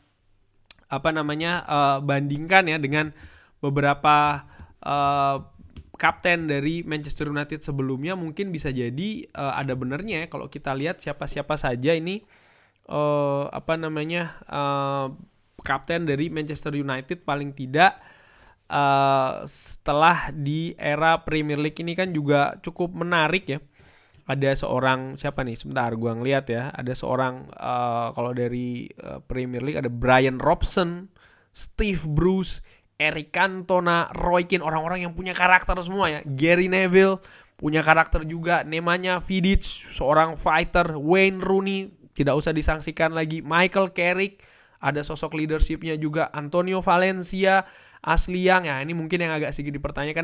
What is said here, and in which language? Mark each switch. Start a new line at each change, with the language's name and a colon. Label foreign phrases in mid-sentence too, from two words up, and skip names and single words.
Indonesian: bandingkan ya dengan beberapa kapten dari Manchester United sebelumnya, mungkin bisa jadi ada benernya ya kalau kita lihat siapa-siapa saja ini kapten dari Manchester United paling tidak setelah di era Premier League ini kan juga cukup menarik ya. Ada seorang siapa nih? Sebentar gua ngeliat ya. Ada seorang kalau dari Premier League ada Brian Robson, Steve Bruce, Eric Cantona, Roy Keane, orang-orang yang punya karakter semua ya. Gary Neville punya karakter juga. Nemanja Vidic, seorang fighter. Wayne Rooney, tidak usah disangsikan lagi. Michael Carrick, ada sosok leadershipnya juga. Antonio Valencia, Ashley Young, ya ini mungkin yang agak sedikit dipertanyakan.